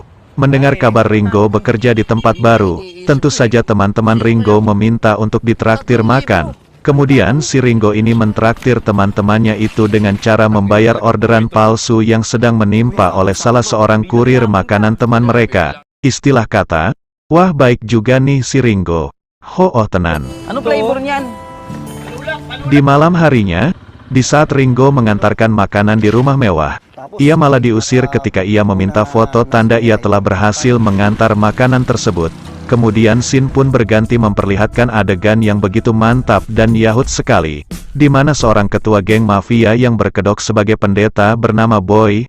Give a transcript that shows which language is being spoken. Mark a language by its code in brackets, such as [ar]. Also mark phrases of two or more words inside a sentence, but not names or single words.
[id] Mendengar kabar Ringo bekerja di tempat baru, tentu saja teman-teman Ringo meminta untuk ditraktir makan. Kemudian si Ringo ini mentraktir teman-temannya itu dengan cara membayar orderan palsu yang sedang menimpa oleh salah seorang kurir makanan teman mereka. Istilah kata, wah baik juga nih si Ringo. [jv] Ho-oh tenan. [id] Ano flavornya? Di malam harinya, di saat Ringo mengantarkan makanan di rumah mewah, ia malah diusir ketika ia meminta foto tanda ia telah berhasil mengantar makanan tersebut. Kemudian scene pun berganti memperlihatkan adegan yang begitu mantap dan yahut sekali, di mana seorang ketua geng mafia yang berkedok sebagai pendeta bernama Boy.